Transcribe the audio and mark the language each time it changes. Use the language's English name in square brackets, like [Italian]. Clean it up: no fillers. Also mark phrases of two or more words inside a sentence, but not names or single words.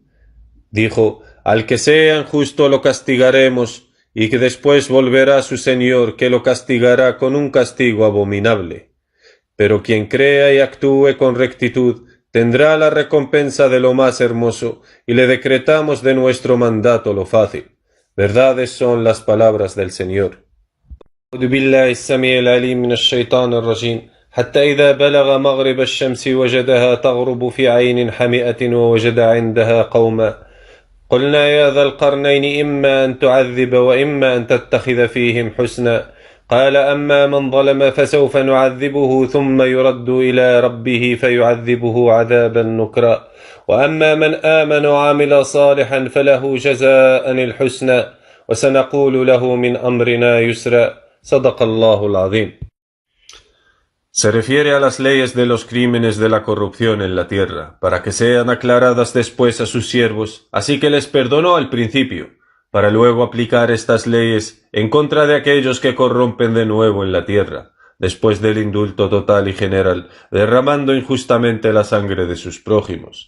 [Spanish] Dijo, al que sea injusto lo castigaremos, y que después volverá su Señor, que lo castigará con un castigo abominable. Pero quien crea y actúe con rectitud, tendrá la recompensa de lo más hermoso, y le decretamos de nuestro mandato lo fácil. Verdades son las palabras del Señor. [Arabic] أعوذ بالله السميع العليم من الشيطان الرجيم حتى إذا بلغ مغرب الشمس وجدها تغرب في عين حمئة ووجد عندها قوما قلنا يا ذا القرنين إما أن تعذب وإما أن تتخذ فيهم حسنا قال أما من ظلم فسوف نعذبه ثم يرد إلى ربه فيعذبه عذابا نكرا وأما من آمن وعمل صالحا فله جزاء الحسنى وسنقول له من أمرنا يسرا صدق الله العظيم. [Spanish] Se refiere a las leyes de los crímenes de la corrupción en la tierra, para que sean aclaradas después a sus siervos, así que les perdonó al principio, para luego aplicar estas leyes en contra de aquellos que corrompen de nuevo en la tierra, después del indulto total y general, derramando injustamente la sangre de sus prójimos.